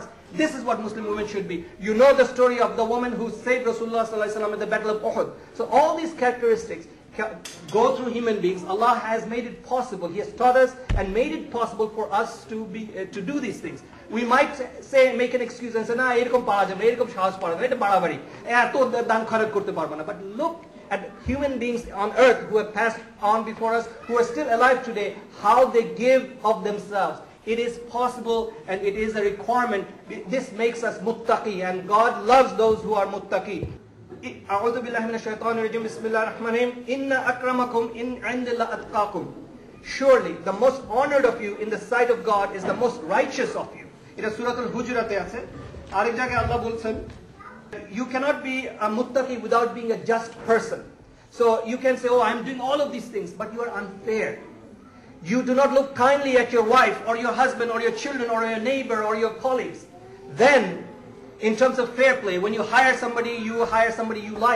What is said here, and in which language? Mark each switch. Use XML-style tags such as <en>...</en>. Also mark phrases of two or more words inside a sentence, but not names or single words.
<en>This is what Muslim women should be. You know the story of the woman who saved</en> <ar>رسول الله صلى الله عليه وسلم</ar> <en>at the Battle of Uhud. So all these characteristics go through human beings. Allah has made it possible. He has taught us and made it possible for us to do these things. We might say, make an excuse and say,</en> <bn>না এরকম পারা যাবে, এরকম সাহস পারা যাবে, এটা বাড়াবাড়ি, এত দান খরচ করতে পারব না.</bn> <en>But look at human beings on earth who have passed on before us, who are still alive today, how they give of themselves. It is possible, and it is a requirement. This makes us muttaqi, and God loves those who are muttaqi.</en> <ar>أعوذ بالله من الشيطان الرجيم. بسم الله الرحمن الرحيم. إن أكرمكم عند الله أتقاكم.</ar> <en>Surely the most honored of you in the sight of God is the most righteous of you.</en> <bn>এটা সূরাতুল হুজুরাতে আছে। আরেক জায়গায় আল্লাহ বলছেন,</bn> <en>you cannot be a muttaqi without being a just person. So you can say, oh, I'm doing all of these things, but you are unfair. You do not look kindly at your wife or your husband or your children or your neighbor or your colleagues. Then, in terms of fair play, when you hire somebody you like.</en>